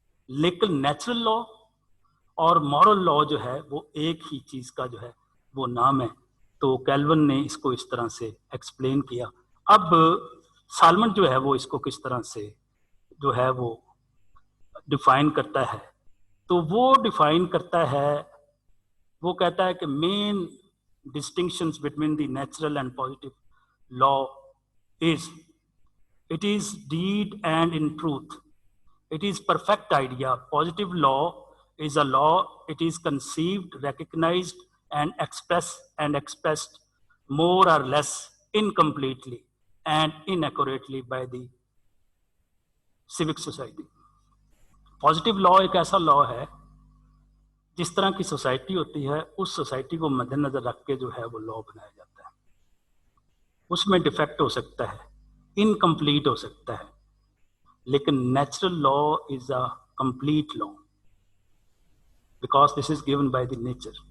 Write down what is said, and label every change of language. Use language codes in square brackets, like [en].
[ur] لیکن نیچرل لا اور مورل لا جو ہے وہ ایک ہی چیز کا جو ہے وہ نام ہے. تو کیلون نے اس کو اس طرح سے ایکسپلین کیا. اب سالمن جو ہے وہ اس کو کس طرح سے جو ہے وہ ڈیفائن کرتا ہے. تو وہ ڈیفائن کرتا ہے, وہ کہتا ہے کہ [en] Main distinctions between the natural and positive law is it is deed and in truth. It is perfect idea. Positive law is a law. It is conceived, recognized, and expressed more or less incompletely and inaccurately by the civic society. [ur] Positive law ایک ایسا law ہے جس طرح کی society ہوتی ہے اس society کو مد نظر رکھ کے جو ہے وہ لا بنایا جاتا ہے. اس میں ڈیفیکٹ ہو سکتا ہے, انکمپلیٹ ہو سکتا ہے, لیکن [en] Natural law is a complete law because this is given by the nature.